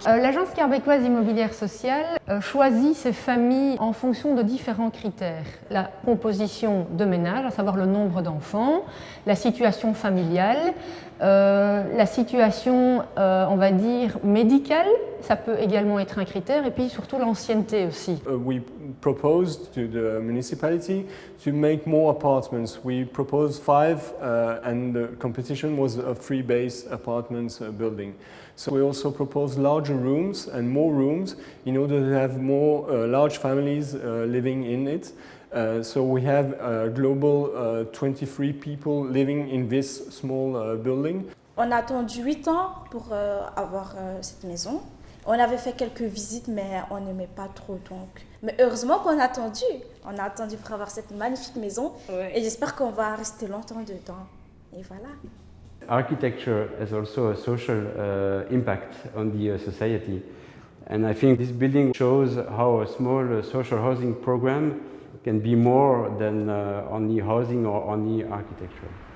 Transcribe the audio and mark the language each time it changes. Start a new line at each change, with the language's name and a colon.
French: L'Agence québécoise immobilière sociale choisit ses familles en fonction de différents critères. La composition de ménage, à savoir le nombre d'enfants, la situation familiale, la situation, on va dire, médicale, ça peut également être un critère, et puis surtout l'ancienneté aussi.
English: We proposed to the municipality to make more apartments. We proposed 5 and the competition was a 3-base apartments building. So we also proposed larger rooms and more rooms in order to have more large families living in it. So we have a global 23 people living in this small building.
French: On a attendu 8 ans pour avoir cette maison. On avait fait quelques visites, mais on n'aimait pas trop. Donc. Mais heureusement qu'on a attendu. On a attendu pour avoir cette magnifique maison. Ouais. Et j'espère qu'on va rester longtemps dedans. Et voilà.
English: Architecture has also a social impact on the society. And I think this building shows how a small social housing program can be more than only housing or only architecture.